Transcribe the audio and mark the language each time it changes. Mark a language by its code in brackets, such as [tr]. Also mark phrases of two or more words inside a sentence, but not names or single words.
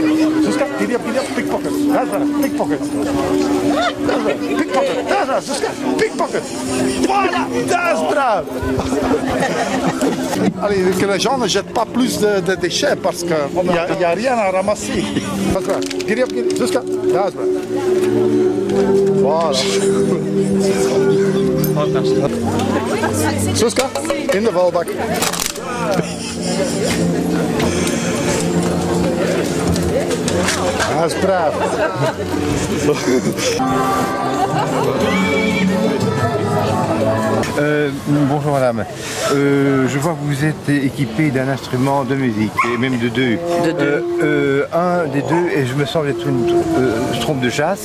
[fr] Zuzka, pickpocket. Pickpocket. Pickpocket. Zuzka, pickpocket. Voilà, [nl] das brav. [fr] Allez, que les gens ne jettent pas plus de déchets parce qu'il n'y a rien à ramasser. [nl] Zuzka, das brav. Voilà. Zuzka, in de vuilbak. Dat is braaf. [fr] Bonjour madame, je vois que vous êtes équipé d'un instrument de musique, et même de 2. Un des 2, et je me semble être une trompe de chasse.